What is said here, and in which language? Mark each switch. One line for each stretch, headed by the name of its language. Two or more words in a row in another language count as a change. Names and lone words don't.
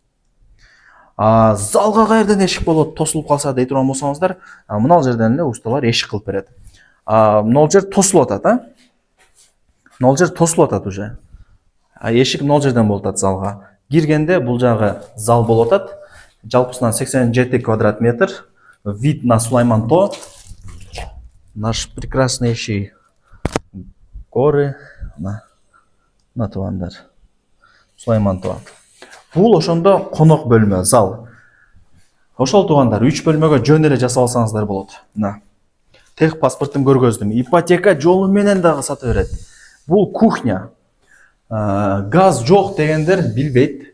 Kyrgyz: Залга каерден эшик болот, тосулуп калса дей турган болсоңуздар, мына ал жерден эле усталар эшик кылып берет. Мына жер тосулуп атат, а? Мына жер тосулуп атат уже. Эшик мына жерден болуп атат залга. Киргенде бул жагы зал болуп атат. Жалпысынан 87 квадрат метр.
Russian: Вид на Сулайман-То. Наш прекраснейший горы.
Kyrgyz: На туугандар. Сулайман-То. Бул ошондо конок бөлмө, зал. Ошол туугандар 3 бөлмөгө жөн эле жасап алсаңыздар болот. Мына. Тех паспортун көргөздүм. Ипотека жолу менен дагы сата берет. Бул кухня. Газ жок дегендер билбейт.